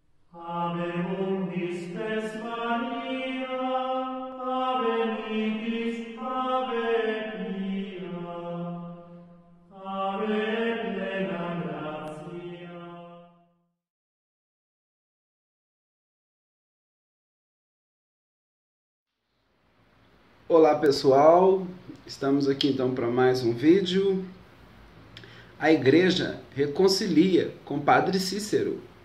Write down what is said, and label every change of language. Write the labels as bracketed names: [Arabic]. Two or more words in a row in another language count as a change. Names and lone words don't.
[Latin] Ave undis spes Maria, ave nidis, ave pia, ave plena gratia. [Portuguese] Olá pessoal, estamos aqui então para mais um vídeo. A igreja reconcilia com Padre Cícero.